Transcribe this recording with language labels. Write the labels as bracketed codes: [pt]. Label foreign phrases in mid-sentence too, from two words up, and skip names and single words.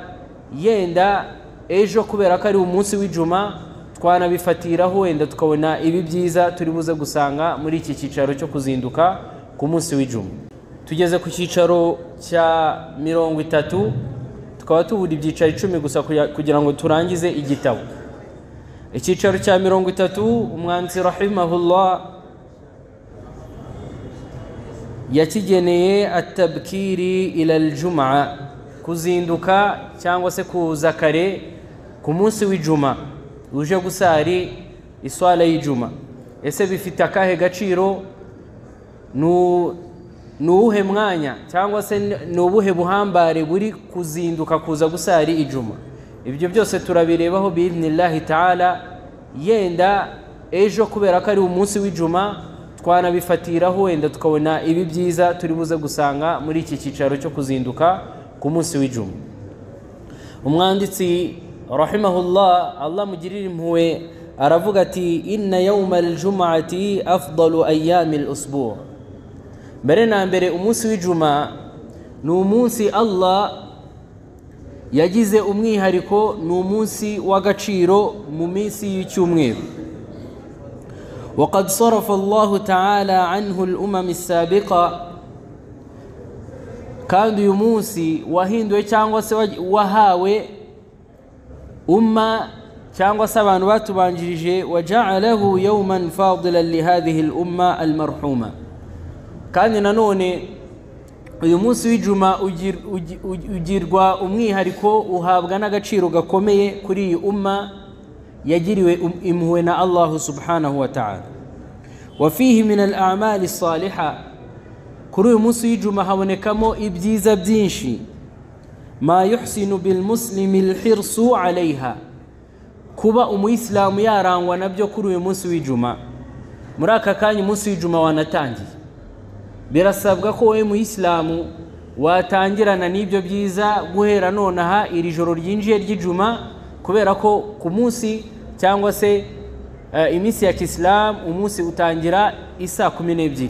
[rw] Yenda ejo kubera ko ari umunsi w'ijuma twanabifatiraho, wenda tukabona ibi byiza turi buze gusanga muri iki cyicaro cyo kuzinduka ku munsi w'ijuma. Tugeze ku cyicaro cya 30, tukaba tubura ibyicaro 10 gusa kugira ngo turangize igitabo. Icyicaro cya 30 umwanditsi rahimahullah yakigeneye [ar] التبكير إلى الجمعة, [rw] kuzinduka cyangwa se kuza kare ku munsi w'ijuma uje gusari iswala y'ijuma. Ese bifite akahe gaciro? Nuwuhe mwanya cyangwa se nubuhe buhambare buri kuzinduka kuza gusari ijuma? Ibyo byose turabirebaho [ar] بإذن الله تعالى. [rw] Yenda ejo kubera ko ari umunsi w'ijuma twanabifatiraho, wenda tukabona ibi byiza turi buze gusanga muri iki cyicaro cyo kuzinduka ku munsi w'ijuma. Umwanditsi rahimahullah, Allah mugirire impuhwe, aravuga ati [ar] إن يوم الجمعة أفضل أيام الأسبوع'. [rw] Mbere na mbere umunsi w'ijuma ni umunsi Allah yagize umwihariko, ni umunsi w'agaciro mu minsi y'icyumweru. [ar] وقد صرف الله تعالى عنه الأمم السابقة. [rw] kandi uyu munsi wahinduwe cyangwa se wahawe umma cyangwa se abantu batubanjirije, [ar] وجعله يوما فاضلا لهذه الأمة المرحومة. [rw] kandi nanone uyu munsi w'ijuma ugirwa umwihariko, uhabwa n'agaciro gakomeye kuri iyi umma yagiriwe impuhwe na Allah [ar] سبحانه وتعالى. وفيه من الأعمال الصالحة, [rw] kuri uyu munsi w'ijuma habonekamo ibyiza byinshi. [ar] ما يحسن بالمسلم الحرص عليها, [rw] kuba umuyisilamu yarangwa nabyo kuri uyu munsi w'ijuma. muri aka kanya umunsi w'ijuma wanatangiye, birasabwa ko wowe muyisilamu watangirana n'ibyo byiza guhera nonaha iri joro ryinjiye ry'ijuma, kubera ko ku munsi cyangwa se iminsi ya Kisilamu umunsi utangira isa 12.